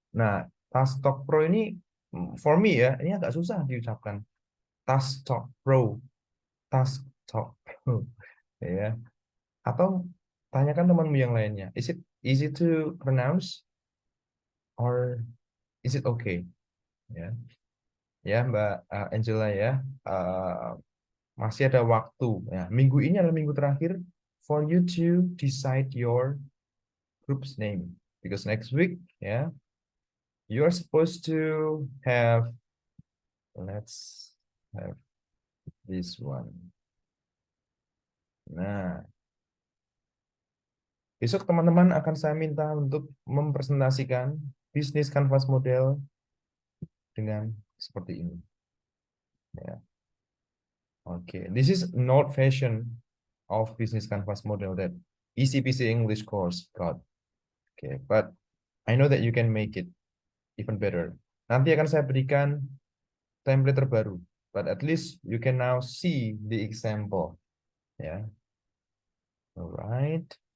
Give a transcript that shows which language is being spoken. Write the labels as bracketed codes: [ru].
[id] Nah, Task Talk Pro ini [en] for me [id] ya, ini agak susah diucapkan. Task Talk Pro. Task Talk Pro. Ya. Atau tanyakan temanmu yang lainnya. [en] Is it easy to pronounce or is it okay? [id] Ya, ya Mbak Angela ya. Masih ada waktu. Ya, minggu ini adalah minggu terakhir [en] for you to decide your group's name. Because next week, ya, you are supposed to have, let's have this one. [id] Nah, besok teman-teman akan saya minta untuk mempresentasikan bisnis canvas model dengan seperti ini. Ya. [en] Oke, this is not version of business canvas model that ECPC English course got. Okay, but I know that you can make it even better. [id] Nanti akan saya berikan template terbaru, [en] but at least you can now see the example. Yeah. Alright.